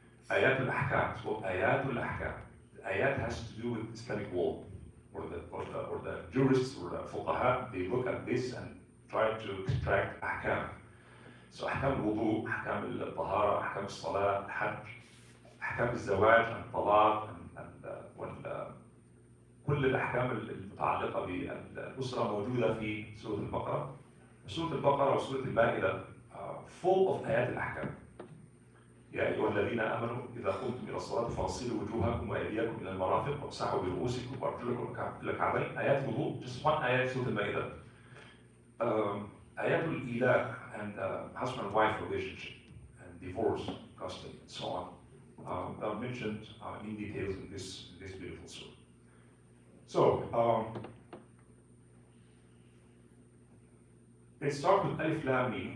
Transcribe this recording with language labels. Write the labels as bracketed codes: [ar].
[en] Ayat al-ahkam, so ayat al-ahkam. The ayat has to do with Islamic law, or the jurists or the fuqaha, they look at this and try to extract ahkam. So ahkam al-wudu, ahkam al-tahara, ahkam al-salat, hajj, ahkam al-zawaj, and talaq, and [ar] كل الأحكام المتعلقة بالأسرة موجودة في سورة البقرة. سورة البقرة وسورة المائدة [en] full of [ar] آيات الأحكام. يا أيها الذين آمنوا إذا قمتم إلى الصلاة فاغسلوا وجوهكم وأيديكم إلى المرافق وامسحوا برؤوسكم وأرجلكم إلى الكعبين. آيات الوضوء, [en] just one [ar] آيات سورة المائدة. آيات الإيلاء [en] and husband and wife relationship and divorce, custody, and so on. that are mentioned in details in this beautiful surah. So, let's start with Alif Lam Mim.